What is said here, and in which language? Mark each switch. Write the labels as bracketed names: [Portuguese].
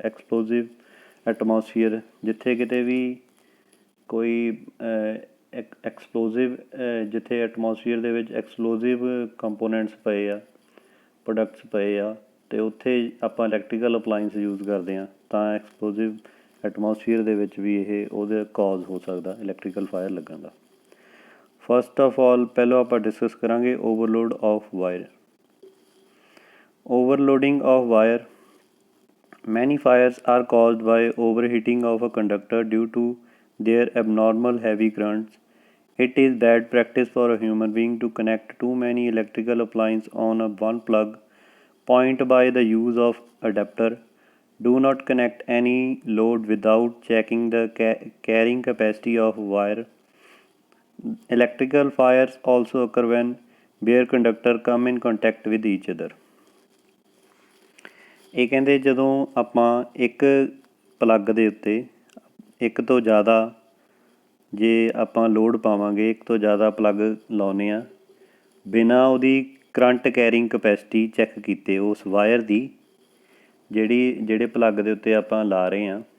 [Punjabi] Explosive atmosphere, ਜਿੱਥੇ ਕਿਤੇ ਵੀ ਕੋਈ ਐਕਸਪਲੋਸਿਵ, ਜਿੱਥੇ ਐਟਮੋਸਫੀਅਰ ਦੇ ਵਿੱਚ ਐਕਸਪਲੋਸਿਵ ਕੰਪੋਨੈਂਟਸ ਪਏ ਆ, ਪ੍ਰੋਡਕਟਸ ਪਏ ਆ, ਅਤੇ ਉੱਥੇ ਆਪਾਂ ਇਲੈਕਟ੍ਰੀਕਲ ਅਪਲਾਇੰਸ ਯੂਜ਼ ਕਰਦੇ ਹਾਂ, ਤਾਂ ਐਕਸਪਲੋਸਿਵ ਐਟਮੋਸਫੀਅਰ ਦੇ ਵਿੱਚ ਵੀ ਇਹ ਉਹਦੇ ਕਾਜ਼ ਹੋ ਸਕਦਾ ਇਲੈਕਟ੍ਰੀਕਲ ਫਾਇਰ ਲੱਗਣ ਦਾ। [English] first of all [Punjabi] ਪਹਿਲਾਂ ਆਪਾਂ ਡਿਸਕਸ ਕਰਾਂਗੇ overload of wire. Overloading of wire. [English] Many fires are caused by overheating of a conductor due to their abnormal heavy currents. It is bad practice for a human being to connect too many electrical appliances on a one plug point by the use of adapter. Do not connect any load without checking the carrying capacity of wire. Electrical fires also occur when bare conductor come in contact with each other. [Punjabi] ਇਹ ਕਹਿੰਦੇ ਜਦੋਂ ਆਪਾਂ ਇੱਕ plug ਦੇ ਉੱਤੇ ਇੱਕ ਤੋਂ ਜ਼ਿਆਦਾ ਜੇ ਆਪਾਂ ਲੋਡ ਪਾਵਾਂਗੇ, ਇੱਕ ਤੋਂ ਜ਼ਿਆਦਾ ਪਲੱਗ ਲਾਉਂਦੇ ਹਾਂ ਬਿਨਾਂ ਉਹਦੀ ਕਰੰਟ ਕੈਰਿੰਗ ਕਪੈਸਿਟੀ ਚੈੱਕ ਕੀਤੇ, ਉਸ ਵਾਇਰ ਦੀ ਜਿਹੜੇ ਪਲੱਗ ਦੇ ਉੱਤੇ ਆਪਾਂ ਲਾ ਰਹੇ ਹਾਂ।